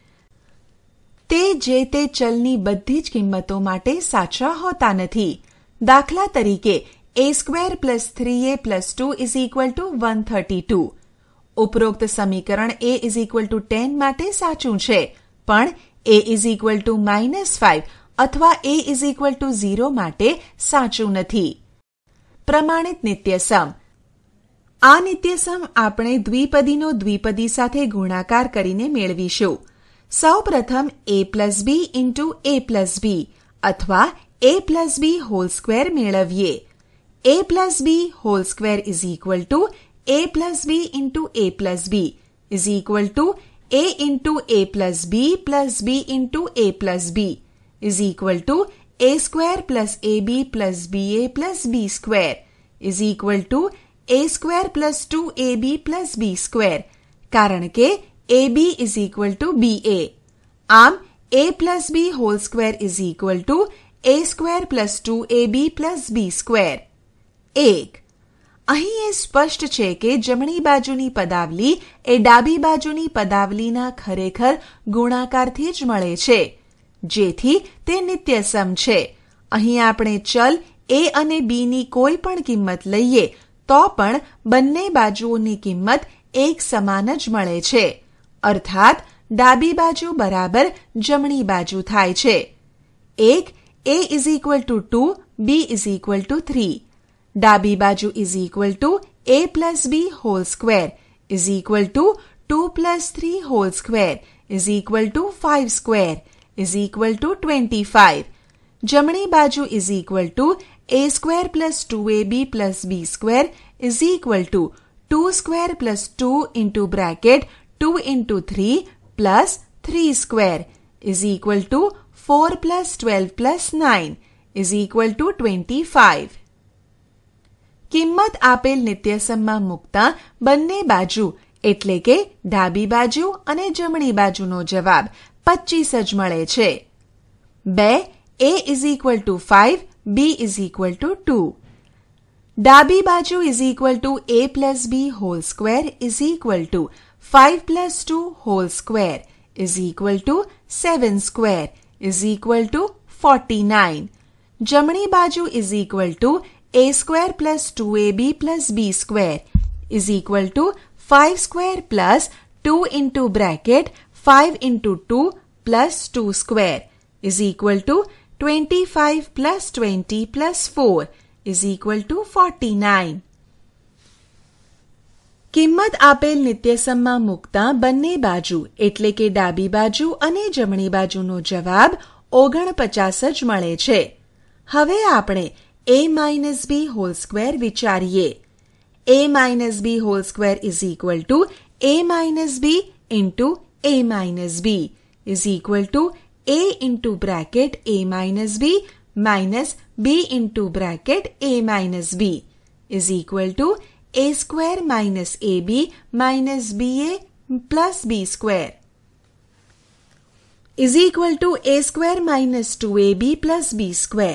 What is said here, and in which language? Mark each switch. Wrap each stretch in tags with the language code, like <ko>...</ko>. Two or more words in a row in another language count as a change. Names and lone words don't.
<gu>તે જે તે ચલની બધી જ કિંમતો માટે સાચા હોતા નથી. દાખલા તરીકે</gu> <en>a square plus 3a plus 2 is equal to 132.</en> <gu>ઉપરોક્ત સમીકરણ</gu> <en>a is equal to 10</en> <gu>માટે સાચું છે, પણ</gu> <en>a is equal to -5 અથવા a is equal to 0</en> <gu>માટે સાચું નથી. પ્રમાણિત નિત્યસમ. આ નિત્યસમ આપણે દ્વિપદીનો દ્વિપદી સાથે ગુણાકાર કરીને મેળવીશું. સૌ પ્રથમ</gu> <en>a plus b into a plus b અથવા a plus b whole square મેળવીએ. a plus b whole square is equal to a plus b into a plus b is equal to a into a plus b into a plus b is equal to a square plus ab plus ba plus b square is equal to a square plus 2ab plus b square</en> <gu>કારણ કે</gu> <en>ab is equal to ba. આમ a plus b whole square is equal to a square plus 2ab plus b square. 1.</en> <gu>અહીં એ સ્પષ્ટ છે કે જમણી બાજુની પદાવલી એ ડાબી બાજુની પદાવલીના ખરેખર ગુણાકારથી જ મળે છે, જેથી તે નિત્યસમ છે. અહીં આપણે ચલ a અને b ની કોઈ પણ કિંમત લઈએ તો પણ બંને બાજુઓની કિંમત એક સમાન જ મળે છે, અર્થાત ડાબી બાજુ બરાબર જમણી બાજુ થાય છે.</gu> <en>એક a is equal to 2, b is equal to 3.</en> <gu>ડાબી બાજુ</gu> <en>is equal to a plus b whole square is equal to 2 plus 3 whole square is equal to 5 square is equal to 25.</en> <gu>જમણી બાજુ</gu> <en>is equal to a square plus 2ab plus b square is equal to 2 square plus 2 into bracket 2 into 3 plus 3 square is equal to 4 plus 12 plus 9 is equal to 25.</en> <gu>કિંમત આપેલ નિત્યસમમાં મૂકતા બંને બાજુ એટલે કે ડાબી બાજુ અને જમણી બાજુનો જવાબ 25 જ મળે છે.</gu> <en>2 a is equal to 5, b is equal to 2.</en> <gu>ડાબી બાજુ</gu> <en>is equal to a plus b whole square is equal to 5 plus 2 whole square is equal to 7 square is equal to 49.</en> <gu>જમણી બાજુ</gu> <en>is equal to a square plus 2ab plus b square is equal to 5 square plus 2 into bracket 5 into 2 plus 2 square is equal to 25 plus 20 plus 4 is equal to 49.</en> <gu>કિંમત આપેલ નિત્યસમમાં મૂકતા બંને બાજુ એટલે કે ડાબી બાજુ અને જમણી બાજુનો જવાબ 49 જ મળે છે. હવે આપણે</gu> <en>a minus b whole square વિચારીએ. a minus b whole square is equal to a minus b into a minus b is equal to a into bracket a minus b minus b into bracket a minus b is equal to a square minus ab minus ba plus b square is equal to a square minus 2ab plus b square.</en>